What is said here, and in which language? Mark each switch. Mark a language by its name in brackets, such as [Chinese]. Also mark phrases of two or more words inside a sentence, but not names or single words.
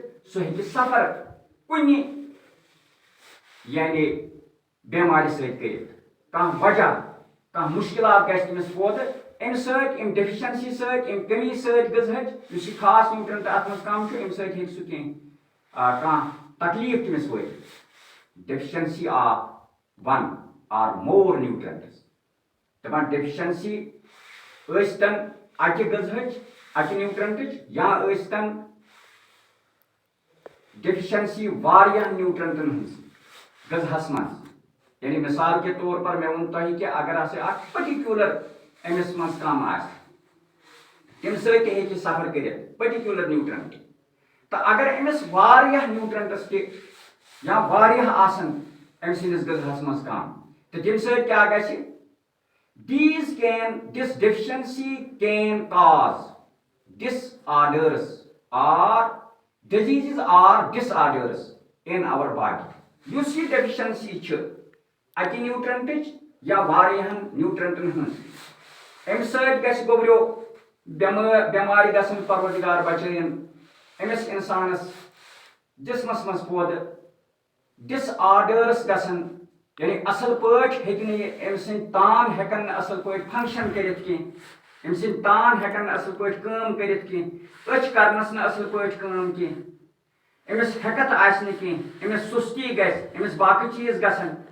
[Kashmiri] سُہ ہیٚکہِ سفر کُنہِ یعنی بیمارِ سۭتۍ کٔرِتھ، کانٛہہ وجہ کانٛہہ مُشکلات گژھِ تٔمِس پٲدٕ امہِ سۭتۍ امہِ ڈیفیشنسی سۭتۍ امہِ کمی سۭتۍ غذہٕچ یُس یہِ خاص نیوٗٹرنٹ اتھ منٛز کم چھُ امہِ سۭتۍ ہیٚکہِ سُہ کینٛہہ کانٛہہ تکلیٖف تٔمِس وٲتِتھ [English] deficiency of one or more nutrients [Kashmiri] دپان ڈیفیشنسی ٲسۍتن اکہِ غذہٕچ اکہِ نیوٗٹرنٹٕچ یا ٲسۍتن ڈیفیشنسی واریاہ نیوٗٹرنٹن ہٕنٛز غذہس منٛز یعنی [Urdu] مثال کے طور پر [Kashmiri] مےٚ ووٚن تۄہہِ کہِ اگر ہسا اکھ پٔٹِکیوٗلر أمِس منٛز کم آسہِ تمہِ سۭتۍ تہِ ہیٚکہِ سفر کٔرِتھ پٔٹِکیوٗلر نیوٗٹرنٹ تہٕ اگر أمِس واریاہ نیوٗٹرنٹس تہِ یا واریاہ آسن أمۍ سٕنٛدِس غذہس منٛز کم تہٕ تمہِ سۭتۍ کیٛاہ گژھِ [English] this deficiency can cause disorders or diseases or disorders in our body. [Kashmiri] یُس یہِ deficiency چھِ اکہِ نیوٗٹرنٹٕچ یا واریاہن نیوٗٹرنٹن ہٕنٛز امہِ سۭتۍ گژھِ گوٚبریو بٮ۪مارِ گژھن پروردگار بچٲیِن أمِس اِنسانس جسمس منٛز پٲدٕ ڈس آرڈٲرٕس گژھن یعنی اصل پٲٹھۍ ہیٚکہِ نہٕ یہِ أمۍ سٕنٛدۍ تان ہٮ۪کن نہٕ اصل پٲٹھۍ فنکشن کٔرِتھ کینٛہہ أمۍ سٕنٛدۍ تان ہٮ۪کن نہٕ اصل پٲٹھۍ کٲم کٔرِتھ کینٛہہ أچھ کرنس نہٕ اصل پٲٹھۍ کٲم کینٛہہ أمِس ہٮ۪کتھ آسہِ نہٕ کینٛہہ أمِس سُستی گژھِ أمِس باقٕے چیٖز گژھن